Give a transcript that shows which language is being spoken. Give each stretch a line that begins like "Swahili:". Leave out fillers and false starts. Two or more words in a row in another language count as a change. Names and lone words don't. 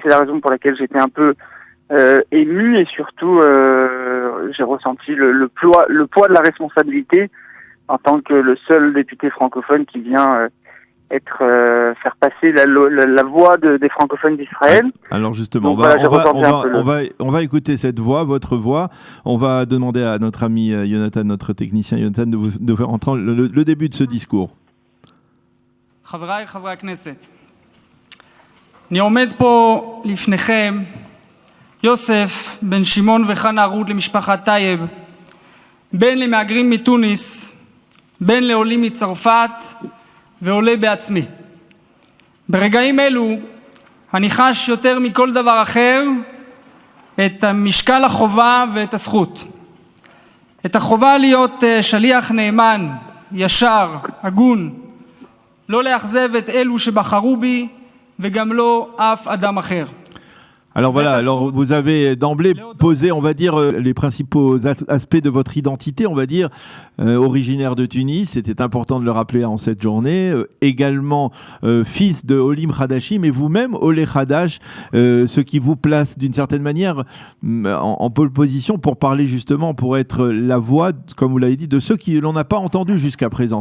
French: C'est la raison pour laquelle j'étais un peu ému et surtout j'ai ressenti le poids de la responsabilité en tant que le seul député francophone qui vient faire passer la voix des francophones d'Israël. Alors justement, donc, on va écouter cette voix, votre voix. On va demander à notre ami Jonathan, notre technicien Jonathan, de faire entendre le début de ce discours.
Hebrew: חבריי חברי הכנסת, אני עומד פה לפניכם, יוסף בן שמעון וחנה רות למשפחת טייב, בן למהגרים מתוניס, בן לעולים מצרפת ועולה בעצמי. ברגעים אלו אני חש יותר מכל דבר אחר את משקל החובה ואת הזכות. את החובה להיות שליח נאמן, ישר, הגון, לא לאכזב את אלו שבחרו בי וגם לא אף אדם אחר.
French: Alors voilà, vous avez d'emblée posé, on va dire, les principaux aspects de votre identité, on va dire, originaire de Tunis, c'était important de le rappeler en cette journée, également fils de
Hebrew: עולים חדשים
French: et vous-même,
Hebrew: עולה חדש,
French: ce qui vous place d'une certaine manière en
English: pole position
French: pour parler justement, pour être la voix, comme vous l'avez dit, de ceux qui l'on n'a pas entendu jusqu'à présent.